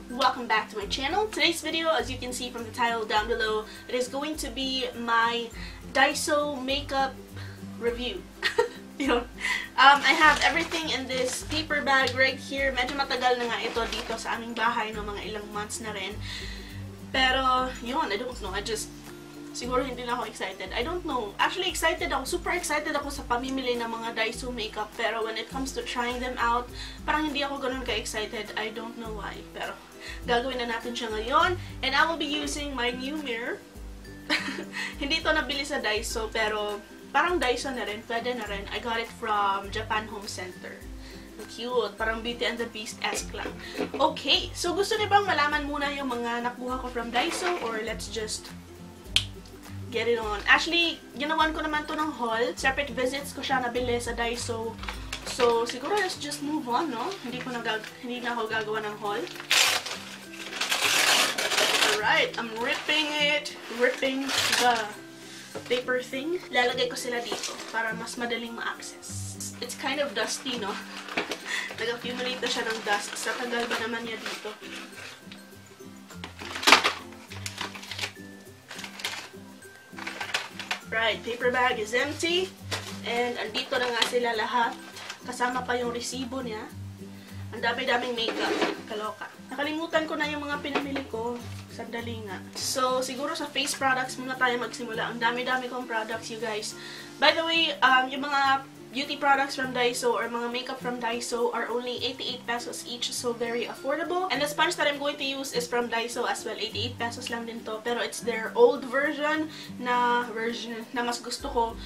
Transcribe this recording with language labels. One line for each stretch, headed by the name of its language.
English: Welcome back to my channel. Today's video, as you can see from the title down below, it is going to be my Daiso makeup review. I have everything in this paper bag right here.
Filipino: Medyo matagal na nga ito dito sa aming bahay, no, mga ilang months na rin. Pero, yun,
English: I don't know.
Filipino: Siguro hindi na ako excited. I don't know.
English: Actually,
Filipino: excited ako. Super excited ako sa pamimili ng mga Daiso makeup. Pero
English: when it comes to trying them out,
Filipino: parang hindi ako ganun ka-excited.
English: I don't know why.
Filipino: Pero, gagawin na natin siya ngayon.
English: And I will be using my new mirror.
Filipino: Hindi ito nabili sa Daiso, pero parang Daiso na rin. Pwede na rin.
English: I got it from Japan Home Center.
Filipino: Cute. Parang Beauty and the Beast-esque lang. Okay. So, gusto niyo bang malaman muna yung mga nakuha ko from Daiso?
English: Or let's just get it on. Actually,
Filipino: ginawan ko naman to ng
English: haul.
Filipino: Separate visits ko siya nabili sa Daiso. So, siguro
English: let's just move on,
Filipino: no? Hindi na ako gagawa ng haul.
English: Alright, I'm ripping it. Ripping the paper thing.
Filipino: Lalagay ko sila dito para mas madaling ma-access.
English: It's kind of dusty,
Filipino: no? Nag-accumulate na siya ng dust. Sa tagal ba naman niya dito?
English: Right, paper bag is empty.
Filipino: And andito na nga sila lahat. Kasama pa yung resibo niya. Ang dami-daming makeup. Kaloka. Nakalimutan ko na yung mga pinamili ko. Sandali nga. So, siguro sa face products muna tayo magsimula. Ang dami-dami kong
English: products, you guys. By the way,
Filipino: yung mga
English: beauty products from Daiso or mga makeup from Daiso are only 88 pesos each, so very affordable. And the sponge that I'm going to use is from Daiso as well.
Filipino: 88 pesos lang din to, pero
English: it's their old version
Filipino: na mas gusto ko.